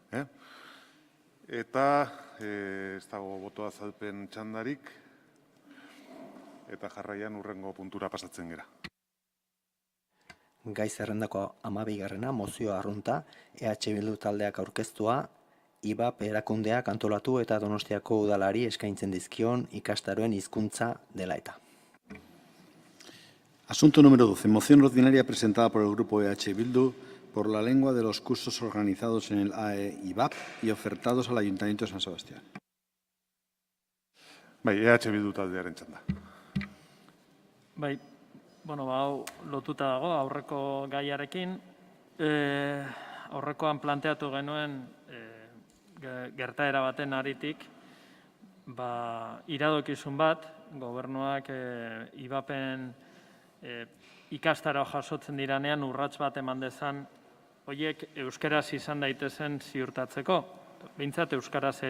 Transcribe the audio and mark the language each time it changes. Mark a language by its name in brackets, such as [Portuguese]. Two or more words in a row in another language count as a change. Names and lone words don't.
[Basque] Eta ez dago boto azalpen txandarik, eta jarraian hurrengo puntura pasatzen gera. Gai zerrendako 12. mozio arrunta, EH Bildu taldeak aurkeztua, IBAP erakundeak antolatu eta Donostiako udalari eskaintzen dizkion ikastaroen hizkuntza dela eta. [Spanish] Asunto número 12. Moción ordinaria presentada por el Grupo EH Bildu por la lengua de los cursos organizados en el AE-IBAP y ofertados al Ayuntamiento de San Sebastián. [Basque] EH Bildu taldearen txanda. Hau lotuta dago aurreko gaiarekin. Aurrekoan planteatu genuen gertaera baten aritik, iradokizun bat, gobernuak IBAPen ikastaro jasotzen diranean urrats bat eman dezan, horiek euskaraz izan daitezen ziurtatzeko, behintzat euskaraz ere.